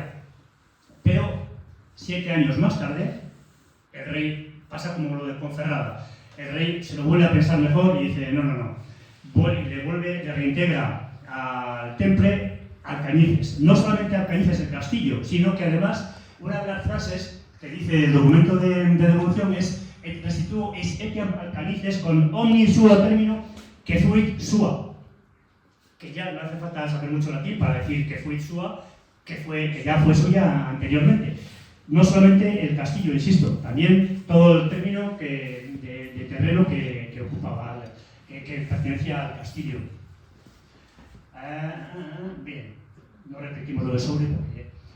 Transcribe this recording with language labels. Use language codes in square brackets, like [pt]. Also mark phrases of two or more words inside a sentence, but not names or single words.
[es] Pero 7 años más tarde, el rey pasa como lo de Ponferrada. El rey se lo vuelve a pensar mejor y dice, no. Le reintegra al temple Alcañices. No solamente Alcañices el castillo, sino que además una de las frases que dice el documento de devolución es [la] «Et restituo eis etiam Alcañices con omni suo termino que fuit sua». [es] Que ya no hace falta saber mucho latín para decir que [la] fuit sua, [es] que ya fue suya anteriormente. No solamente el castillo, insisto, también todo el término de terreno que ocupaba, que pertenecía al castillo. Bien, no repetimos lo de Soule porque...